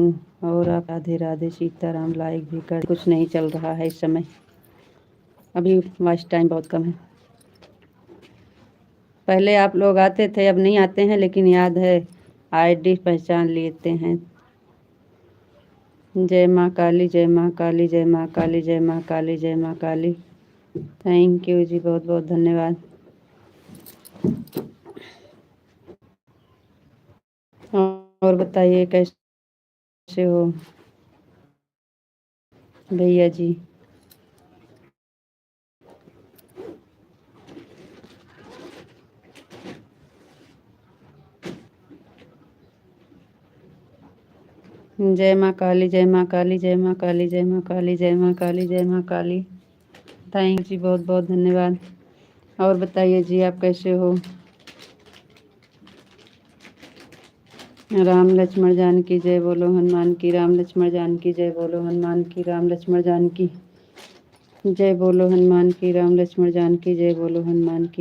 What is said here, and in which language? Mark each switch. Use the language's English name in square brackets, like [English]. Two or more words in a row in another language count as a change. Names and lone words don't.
[Hindi] और आप राधे राधे सीताराम लाइक भी कर, कुछ नहीं चल रहा है इस समय, अभी [English] watch time [Hindi] बहुत कम है। पहले आप लोग आते थे, अब नहीं आते हैं, लेकिन याद है, आईडी पहचान लेते हैं। जय माँ काली, जय माँ काली, जय माँ काली, जय माँ काली, जय माँ काली। [English] thank you [Hindi] जी, बहुत बहुत धन्यवाद। और बताइए कैसे हो भैया जी? जय माँ काली, जय माँ काली, जय माँ काली, जय माँ काली, जय माँ काली, जय माँ काली। थैंक जी, बहुत बहुत धन्यवाद। और बताइए जी, आप कैसे हो? राम लक्ष्मण जानकी जय बोलो हनुमान की, राम लक्ष्मण जानकी जय बोलो हनुमान की, राम लक्ष्मण जानकी जय बोलो हनुमान की, राम लक्ष्मण जानकी जय बोलो हनुमान की।